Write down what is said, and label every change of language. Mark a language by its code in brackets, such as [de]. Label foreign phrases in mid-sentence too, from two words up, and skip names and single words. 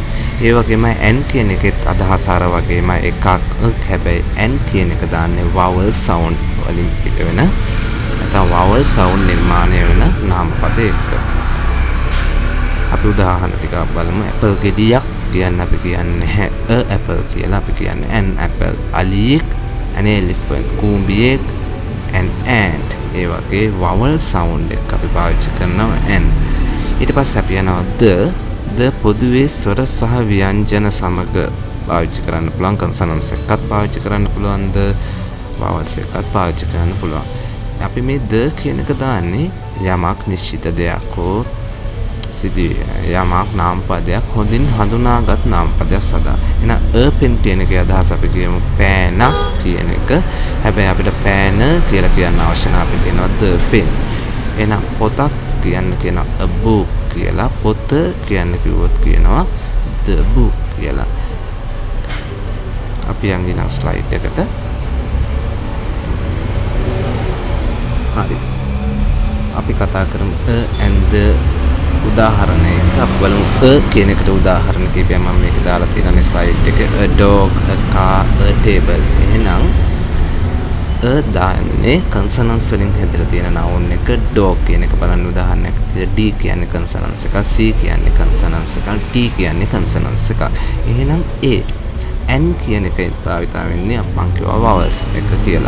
[si] ඒ වගේම n කියන එකෙත් අදහස අර වගේම එකක් හැබැයි n කියන එක දාන්නේ [en] vowel sound [si] වලින් පිට වෙන නැත්නම් [en] vowel sound [si] නිර්මාණය වෙන නාමපදයක. අපි උදාහරණ ටිකක් බලමු. apple ගෙඩියක් කියන්නේ අපි කියන්නේ [en] a apple [si] කියලා. අපි කියන්නේ [en] an apple. [si] අලියෙක් [en] an elephant. [si] කූඹියෙක් [en] an ant. [si] ඒ වගේ [en] vowel sound [si] එක අපි පාවිච්චි කරනවා n. ඊට පස්සේ අපි යනවා the පොදුවේ ස්වර සහ ව්‍යංජන සමග පාවිච්චි කරන්න පුළුවන්. consonants එකත් පාවිච්චි කරන්න පුළුවන්. [en] the vowels [si] එකත් පාවිච්චි කරන්න පුළුවන්. අපි මේ the කියන එක දාන්නේ යමක් නිශ්චිත දෙයක් හෝ යමක් නාමපදයක් හොඳින් හඳුනාගත් නාමපදයක් සදා. එහෙනම් [en] a pen [si] කියන එකේ අදහස අපි කියමු පෑනක් කියන එක. හැබැයි අපිට පෑන කියලා කියන්න අවශ්‍ය නැහැ. අපි කියනවා [en] the pen. [si] එහෙනම් පොතක් කියනවා [en] a book [si] කියලා. පොත කියන්න කිව්වොත් කියනවා [en] the book [si] කියලා. අපි යන් ඊළඟ ස්ලයිඩ් එකට. හරි. අපි කතා කරමු [en] a and the [si] උදාහරණයක. අපි බලමු a කියන එකට උදාහරණ කීපයක් මම මේක දාලා තියෙනවා ස්ලයිඩ් එකේ. [en] a dog, a car, a table. [si] එහෙනම් a දාන්නේ consonants වලින් හැදලා තියෙන noun එක. dog කියන එක බලන්න උදාහරණයක්. d කියන්නේ consonants එකක්, c කියන්නේ consonants එකක්, t කියන්නේ consonants එකක්. එහෙනම් a n කියන එකේ භාවිතා වෙන්නේ මම කියවා vowels එක කියලා.